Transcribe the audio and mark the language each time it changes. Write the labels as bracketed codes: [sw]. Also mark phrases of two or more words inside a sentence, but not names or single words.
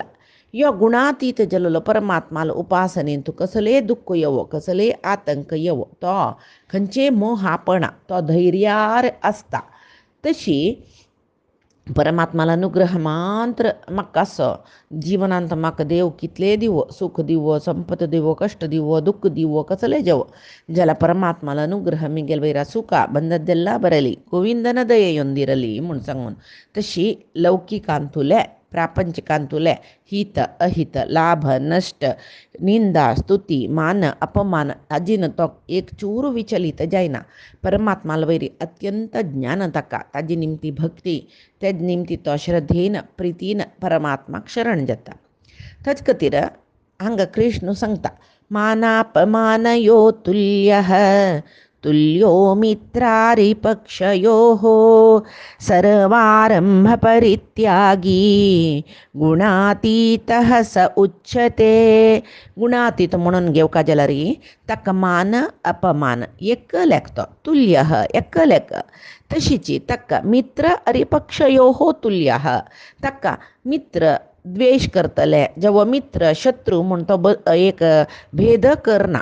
[kok] यो गुणातीत जालोलो परमात्माला उपासनेन तूं कसले दुःख येवो कसले आतंक येवो तो खंयचे मोहापणा तो धैर्यार आसता. तशी परमात्माला अनुग्रह मात्र म्हाका असो जिवनांत म्हाका देव कितले दिवो सुख दिवो संपत दिवो कश्ट दिवो दुःख दिवो कसले जेवो जाल्यार परमात्माला अनुग्रह मिगेल वैरा सुख [kn] ಬಂದದ್ದೆಲ್ಲ ಬರಲಿ ಗೋವಿಂದನ ದಯೆಯೊಂದಿರಲಿ [kok] म्हूण सांगून तशी लौकिकांतुले प्रापंचिकांतुले हित अहित लाभ नष्ट निंदा स्तुती मान अपमान हाजीन तो एक चूर विचलित जायना. परमात्माला वैरी अत्यंत ज्ञान ताका ताजी निमती भक्ती तेज निमती तो श्रद्धेन प्रितीन परमात्माक शरण जाता. ताचे खातीर हांगा कृष्ण सांगता [sa] मानापमानयो तुल्यः तुल्यो मित्रारिपक्षयोः सर्वारंभ परित्यागी गुणातीतः स उच्यते. [kok] गुणातीत म्हणून घेवका जाल्यार ताका मान अपमान एक लेखतो तुल्यः एक लेख. तशीची ताका [sa] मित्र अरिपक्षयोः तुल्यः [kok] ताका मित्र द्वेष करतले जेवो मित्र शत्रू म्हूण तो एक भेद करना.